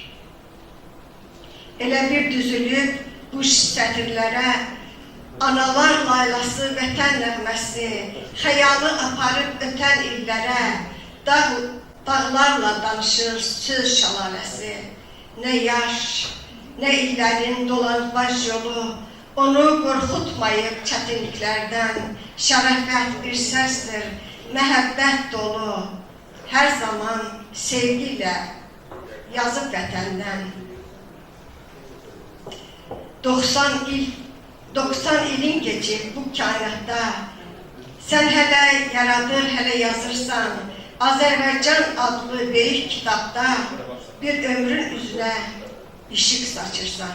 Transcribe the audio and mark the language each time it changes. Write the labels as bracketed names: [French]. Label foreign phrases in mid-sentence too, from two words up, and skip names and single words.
[Azerbaijani] Elə bir düzülüb bu sətirlərə analar laylası, vətən nəğməsi, xəyalı aparıb ötən illərə, dağlarla danışır söz şalaləsi. Nə yaş, nə illərin dolanbaş yolu, onu qorxutmayıb çətinliklərdən. Şərəfət bir səsdir, məhəbbət dolu. Her zaman sevgiyle yazıp vətəndən. [Turkish] 90 ilin geçip bu kainatda sen hele yaradır, hele yazırsan Azerbaycan adlı büyük kitapta bir ömrün üzüne ışık saçırsan.